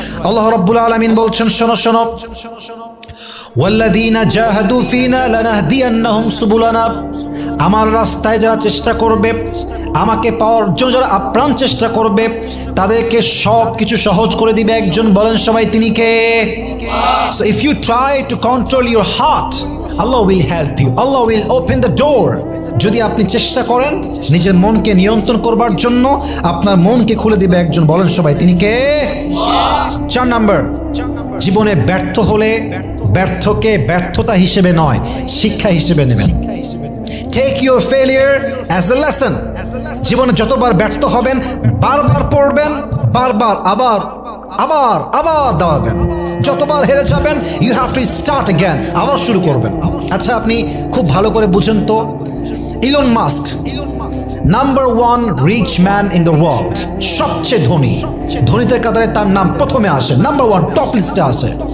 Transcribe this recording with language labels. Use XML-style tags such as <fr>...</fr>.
<bn>আল্লাহ রাব্বুল আলামিন বলছেন, শোনো শোনো,</bn> <ar>ওয়াল্লাযীনা জাহাদু ফীনা লানাহদিয়ান্নাহুম সুবুলানা।</ar> <bn>আমার রাস্তায় যারা চেষ্টা করবে, আমাকে পাওয়ার জন্য যারা আপ্রাণ চেষ্টা করবে, তাদেরকে সব কিছু সহজ করে দিবে একজন। বলেন সবাই তিনি কে?</bn> <en>So if you try to control your heart, Allah will help you. Allah will open the door.</en> <bn>যদি আপনি চেষ্টা করেন নিজের মনকে নিয়ন্ত্রণ করবার জন্য, আপনার মনকে খুলে দিবে একজন। বলেন সবাই তিনি কে? 4 নাম্বার, জীবনে ব্যর্থ হলে ব্যর্থকে ব্যর্থতা হিসেবে নয়, শিক্ষা হিসেবে নেবেন।</bn> <en>Take your failure as a lesson.</en> <bn>জীবনে যতবার ব্যর্থ হবেন, বারবার পড়বেন, বারবার আবার আবার আবার দাঁড়াবেন। যতবার হেরে যাবেন,</bn> <en>you have to start again,</en> <bn>আবার শুরু করবেন। আচ্ছা, আপনি খুব ভালো করে বুঝেন তো, Elon Musk number 1</bn> <en>rich man in the world,</en> <bn>সবচেয়ে ধনী, ধনীদের কাতারে তার নাম প্রথমে আসে, নাম্বার 1 টপ লিস্টে আসে।</bn>